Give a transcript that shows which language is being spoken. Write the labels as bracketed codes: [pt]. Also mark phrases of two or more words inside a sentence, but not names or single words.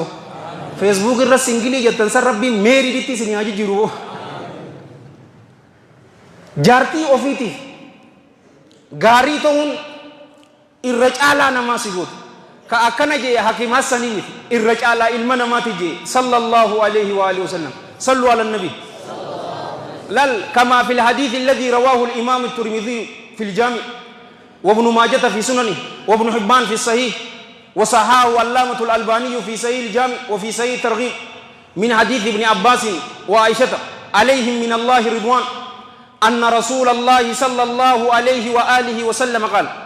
[om] Facebook irra singilii jettan san rabbiin meeriiditti isin haa jijjiiru. Jaartii ofiitiif gaarii ta'uun irra caalaa namaa si godhu. Ka akkana jee hakiim Hassanii miti irra caalaa ilma namaati jee [ar] صلى الله عليه وآله وسلم. صلوا على النبي. لل كما في الحديث الذي رواه الإمام الترمذي في الجامع وابن ماجة في سننه وابن حبان في الصحيح وصححه علامة الألباني في صحيح الجامع وفي صحيح الترغيب من حديث ابن عباس وعائشة عليهم من الله رضوان أن رسول الله صلى الله عليه وآله وسلم قال